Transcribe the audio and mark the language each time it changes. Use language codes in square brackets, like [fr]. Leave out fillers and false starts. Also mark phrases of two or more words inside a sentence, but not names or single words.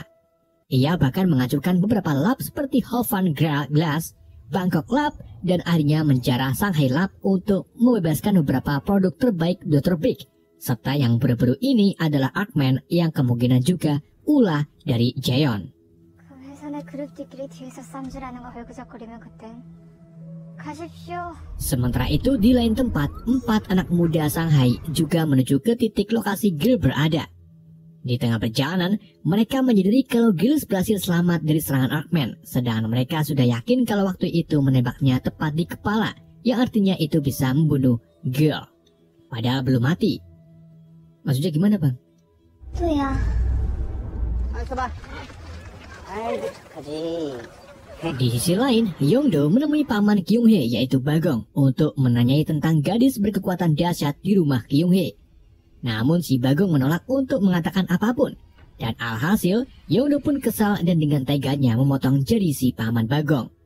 [id] Ia bahkan menghancurkan beberapa lab seperti Hovan Glass, Bangkok Lab, dan akhirnya menjarah Shanghai Lab untuk membebaskan beberapa produk terbaik Dr. Big Serta yang baru-baru ini adalah Arkman yang kemungkinan juga ulah dari Jaeon. [ko] 그 회사 내 그룹들끼리 뒤에서 쌈질하는 거 걸그적거리면 그땐 가십시오. [id] Sementara itu di lain tempat, 4 anak muda Shanghai juga menuju ke titik lokasi Gil berada. Di tengah perjalanan, mereka menyadari kalau Gil berhasil selamat dari serangan Arkman, sedangkan mereka sudah yakin kalau waktu itu menembaknya tepat di kepala, yang artinya itu bisa membunuh Gil. Padahal belum mati. Maksudnya gimana, Bang? [ko] 또 야. [id] Di sisi lain, Yongdo menemui paman Kyung-hee yaitu Bagong untuk menanyai tentang gadis berkekuatan dahsyat di rumah Kyung-hee. Namun si Bagong menolak untuk mengatakan apapun. Dan alhasil, Yongdo pun kesal dan dengan teganya memotong jari si paman Bagong.